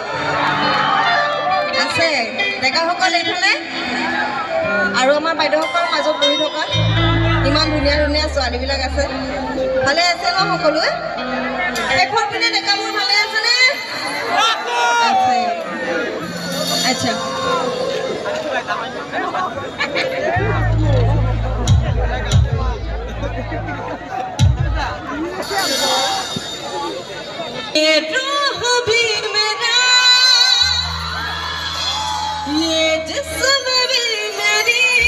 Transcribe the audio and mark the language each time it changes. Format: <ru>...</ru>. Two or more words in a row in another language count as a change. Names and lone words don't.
<as>আছে ডেকাসকল এইফালে আৰু আমাৰ বাইদেউসকলৰ মাজত বহি থকা ইমান ধুনীয়া ধুনীয়া ছোৱালীবিলাক আছে। ভালে আছে ন সকলোৱে? শেষৰ পিনে ডেকাবোৰ ভালে আছেনে? আছে। আচ্ছা</as> <hi>ये रूह भी मेरा, ये जिस्म भी मेरी।</hi>